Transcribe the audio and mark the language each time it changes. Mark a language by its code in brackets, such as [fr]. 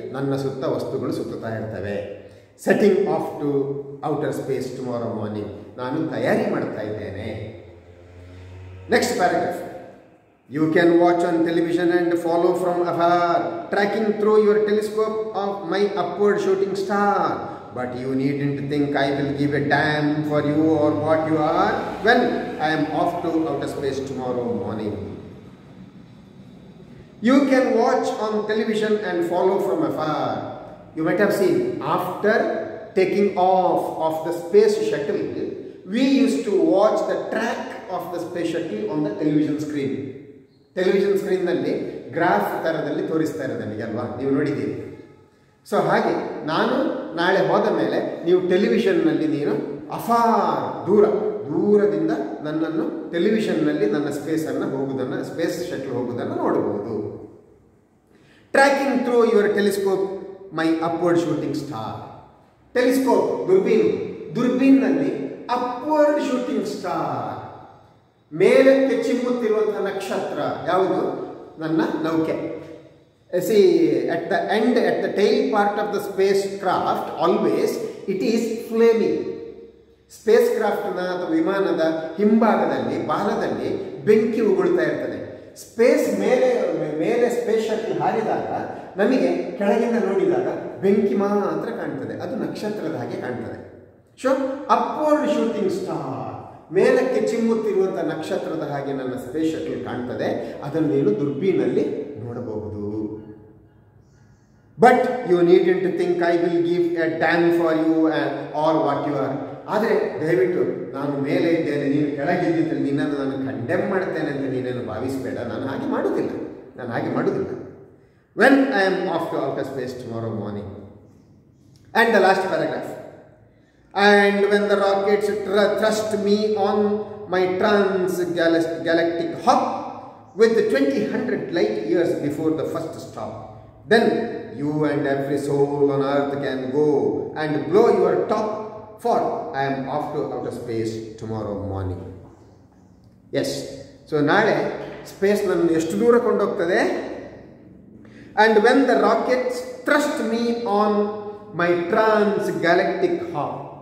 [kn] ನನ್ನ ಸುತ್ತ ವಸ್ತುಗಳು ಸುತ್ತುತ್ತಾ ಇರ್ತವೆ. [en] Setting off to outer space tomorrow morning. [kn] ನಾನು ತಯಾರಿ ಮಾಡ್ತಾ ಇದ್ದೇನೆ. [en] Next paragraph. You can watch on television and follow from afar, tracking through your telescope of my upward shooting star. But you needn't think I will give a damn for you or what you are when I am off to outer space tomorrow morning. You can watch on television and follow from afar. You might have seen, after taking off of the space shuttle, we used to watch the track of the space shuttle on the television screen. [kn] Television screen ನಲ್ಲಿ graph ಥರದಲ್ಲಿ ತೋರಿಸ್ತಾ ಇರೋದು ನನಗೆ ಅಲ್ವಾ, ನೀವು ನೋಡಿದ್ದೀರಿ. So ಹಾಗೆ ನಾನು ನಾಳೆ ಹೋದ ಮೇಲೆ ನೀವು ಟೆಲಿವಿಷನ್ನಲ್ಲಿ ನೀನು ಅಫಾರ್, ದೂರದಿಂದ ನನ್ನನ್ನು ಟೆಲಿವಿಷನ್ನಲ್ಲಿ ನನ್ನ ಸ್ಪೇಸನ್ನು ಹೋಗುವುದನ್ನು, ಸ್ಪೇಸ್ ಶಟಲ್ ಹೋಗುವುದನ್ನು ನೋಡಬಹುದು. [en] Tracking through your telescope my upward shooting star. [kn] Telescope, ದುರ್ಬೀನ್ನಲ್ಲಿ [en] upward shooting star, [kn] ಮೇಲಕ್ಕೆ ಚಿಮ್ಮುತ್ತಿರುವಂತಹ ನಕ್ಷತ್ರ ಯಾವುದು? ನನ್ನ ನೌಕೆ. [en] See, at the tail part of the spacecraft, always it is flaming. [kn] ಸ್ಪೇಸ್ಕ್ರಾಫ್ಟ್ನ ಅಥವಾ ವಿಮಾನದ ಹಿಂಭಾಗದಲ್ಲಿ, ಬಾಲದಲ್ಲಿ ಬೆಂಕಿ ಉಗುಳ್ತಾ ಇರ್ತದೆ. ಸ್ಪೇಸ್ ಮೇಲೆ ಸ್ಪೇಸ್ ಶಟಲ್ ಹಾರಿದಾಗ ನಮಗೆ ಕೆಳಗಿಂದ ನೋಡಿದಾಗ ಬೆಂಕಿ ಮಾತ್ರ ಕಾಣ್ತದೆ, ಅದು ನಕ್ಷತ್ರದ ಹಾಗೆ ಕಾಣ್ತದೆ. ಸೊ [en] upward shooting star, [kn] ಮೇಲಕ್ಕೆ ಚಿಮ್ಮುತ್ತಿರುವಂಥ ನಕ್ಷತ್ರದ ಹಾಗೆ ನನ್ನ ಸ್ಪೇಸ್ ಶಟಲ್ ಕಾಣ್ತದೆ. ಅದನ್ನು ನೀನು ದುರ್ಬೀನಲ್ಲಿ ನೋಡಬಹುದು. [en] But you needn't think I will give a damn for you or what you are. [kn] ಆದರೆ ದಯವಿಟ್ಟು ನಾನು ಮೇಲೆ ಇದ್ದೇನೆ, ನೀನು ಕೆಳಗಿದ್ದಿದ್ರೆ ನಿನ್ನನ್ನು ನಾನು ಕಂಡೆಮ್ ಮಾಡ್ತೇನೆ ಅಂತ ನೀನೇನು ಭಾವಿಸಬೇಡ. ನಾನು ಹಾಗೆ ಮಾಡುವುದಿಲ್ಲ. [en] When I am off to outer space tomorrow morning. And the last paragraph. And when the rockets thrust me on my trans-galactic hop with 20,000 light years before the first stop, then you and every soul on earth can go and blow your top, for I am off to outer space tomorrow morning. Yes. So [kn] ನಾಳೆ space ನನ್ನ ಎಷ್ಟು ದೂರ ಕೊಂಡೋಗ್ತದೆ? [en] And when the rockets thrust me on my trans-galactic hop.